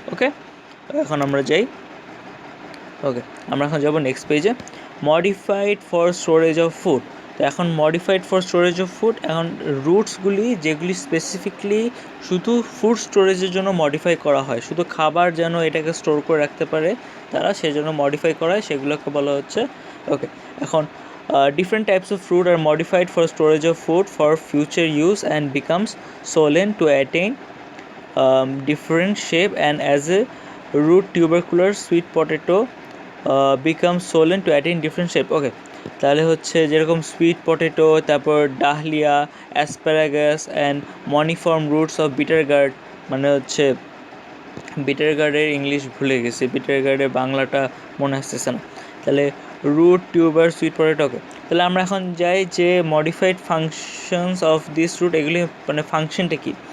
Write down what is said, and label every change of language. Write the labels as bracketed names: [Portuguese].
[Bangla] ওকে, এখন আমরা যাই। ওকে, আমরা এখন যাব নেক্সট পেজে, modified for storage of food. তো এখন modified for storage of food, এখন রুটসগুলি যেগুলি স্পেসিফিকলি শুধু ফুড স্টোরেজের জন্য মডিফাই করা হয়, শুধু খাবার যেন এটাকে স্টোর করে রাখতে পারে তারা সেজন্য মডিফাই করা হয়, সেগুলোকে বলা হচ্ছে। ওকে, এখন [English] different types of fruit are modified for storage of food for future use and becomes swollen to attain different shape, and as a root tubercular sweet potato becomes swollen to attain different shape. [Bangla] ওকে, তাহলে হচ্ছে যেরকম sweet potato, তারপর Dahlia, asparagus and মনিফর্ম roots of bitter gourd, মানে হচ্ছে bitter গার্ডের English ভুলে গেছি, bitter গার্ডের বাংলাটা মনে আসতেছে না। তাহলে রুট, টিউবার, সুইট পটেটো। ওকে, তাহলে আমরা এখন যাই যে modified functions of this route, এগুলি মানে ফাংশনটা কী।